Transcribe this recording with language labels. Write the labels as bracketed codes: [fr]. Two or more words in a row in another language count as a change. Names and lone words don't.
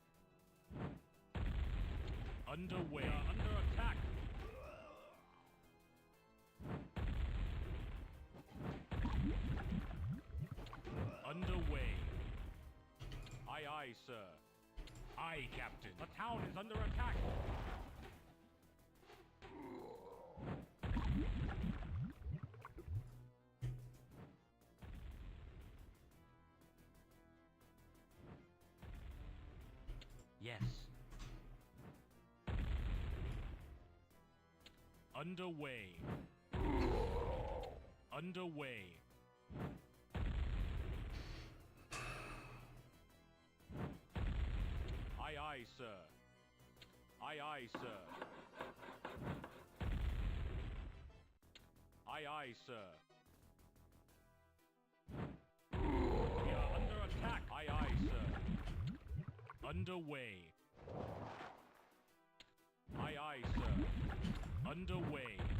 [en] Underway. Under attack. Underway. Aye, aye, sir. Aye, Captain. The town is under attack. Yes. Underway. Underway. Aye, aye, sir. Aye, aye, sir. Aye, aye, sir. We are under attack. Aye, aye, sir. Underway. Aye, aye, sir. Underway.